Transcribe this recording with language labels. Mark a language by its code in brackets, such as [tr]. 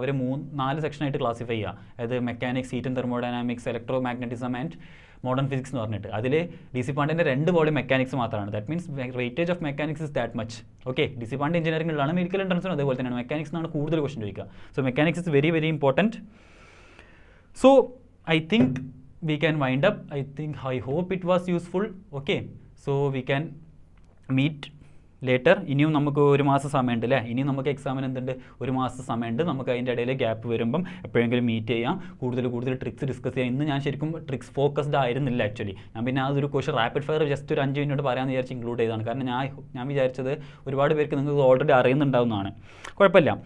[ml] അവർ 4 സെക്ഷനായിട്ട് classify ചെയ്യുക. അതായത് mechanics, heat and thermodynamics, electro magnetism and modern physics എന്ന് പറഞ്ഞിട്ട്. അതിൽ DC പാണ്ഡേൻ്റെ 2 വോളിയം മെക്കാനിക്സ് മാത്രമാണ്. [en] That means weightage of mechanics is that much. [ml] Okay, DC Pandey എഞ്ചിനീയറിംഗിലാണ്, medical എൻട്രൻസിനും അതേപോലെ തന്നെയാണ്. മെക്കാനിക്സ് എന്നാണ് കൂടുതൽ ക്വസ്റ്റൻ ചോദിക്കുക. [en] So mechanics is very very important. So I think we can wind up. I hope it was useful. Okay, so we can meet later. [ml] ഇനിയും നമുക്ക് ഒരു മാസം സമയമുണ്ട് അല്ലേ, ഇനിയും നമുക്ക് എക്സാമിന് എന്തുണ്ട്, ഒരു മാസം സമയമുണ്ട്. നമുക്ക് അതിൻ്റെ ഇടയിൽ ഗ്യാപ്പ് വരുമ്പം എപ്പോഴെങ്കിലും മീറ്റ് ചെയ്യാം, കൂടുതൽ ട്രിക്സ് ഡിസ്കസ് ചെയ്യാം. ഇന്ന് ഞാൻ ശരിക്കും ട്രിക്സ് ഫോക്കസ്ഡ് ആയിരുന്നില്ല ആക്ച്വലി. ഞാൻ പിന്നെ അതൊരു ക്വസ്റ്റൻ റാപ്പിഡ് ഫയർ ജസ്റ്റ് ഒരു 5 മിനിറ്റ് പറയാമെന്ന് വിചാരിച്ച് ഇൻക്ലൂഡ് ചെയ്തതാണ്. കാരണം ഞാൻ വിചാരിച്ചത് ഒരുപാട് പേർക്ക് നിങ്ങൾക്ക് ഓൾറെഡി അറിയുന്നുണ്ടാവുന്നതാണ്. കുഴപ്പമില്ല.